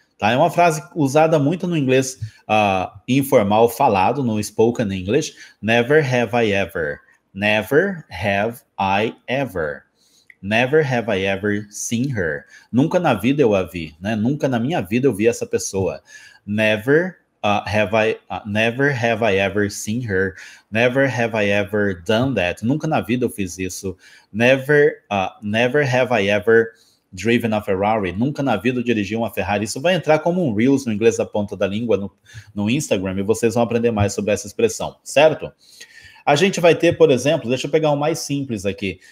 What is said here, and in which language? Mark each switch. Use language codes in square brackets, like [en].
[pt] Tá? É uma frase usada muito no inglês informal falado, no [en] spoken English. Never have I ever. Never have I ever. Never have I ever seen her. [pt] Nunca na vida eu a vi, né? Nunca na minha vida eu vi essa pessoa. [en] Never have I ever seen her. Never have I ever done that. [pt] Nunca na vida eu fiz isso. [en] Never have I ever driven a Ferrari. [pt] Nunca na vida eu dirigi uma Ferrari. Isso vai entrar como um Reels no inglês da ponta da língua no Instagram e vocês vão aprender mais sobre essa expressão, certo? A gente vai ter, por exemplo, deixa eu pegar um mais simples aqui.